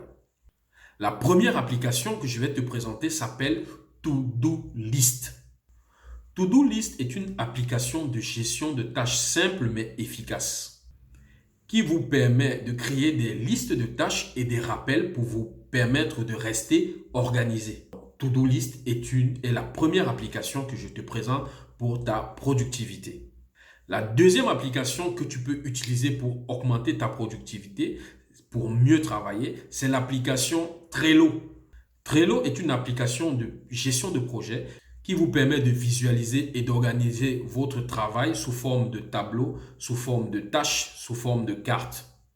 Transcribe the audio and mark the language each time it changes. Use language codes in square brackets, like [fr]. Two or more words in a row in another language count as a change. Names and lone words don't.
[fr] La première application que je vais te présenter s'appelle To-Do List. To-Do List est une application de gestion de tâches simples mais efficaces qui vous permet de créer des listes de tâches et des rappels pour vous permettre de rester organisé. To-Do List est la première application que je te présente pour ta productivité. La deuxième application que tu peux utiliser pour augmenter ta productivité, pour mieux travailler, c'est l'application Trello. Trello est une application de gestion de projet qui vous permet de visualiser et d'organiser votre travail sous forme de tableau, sous forme de tâches, sous forme de cartes.